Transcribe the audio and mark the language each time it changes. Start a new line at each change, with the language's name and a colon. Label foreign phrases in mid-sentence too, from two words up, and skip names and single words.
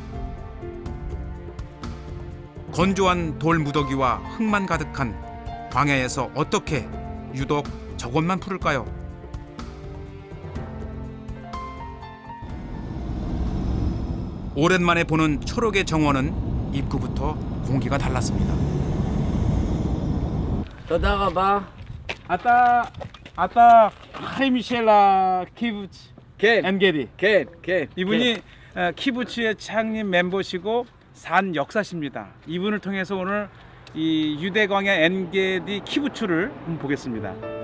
Korean: 건조한 돌 무더기와 흙만 가득한 광야에서 어떻게 유독 저것만 푸를까요? 오랜만에 보는 초록의 정원은 입구부터 공기가 달랐습니다.
Hebrew: תודה רבה. 아따 하이미셸라 키부츠 כן, 엔게디 כן, כן.
Korean: 이분이 키부츠의 창립 멤버시고 산 역사십니다. 이분을 통해서 오늘 이 유대광야 엔게디 키부츠를 한번 보겠습니다.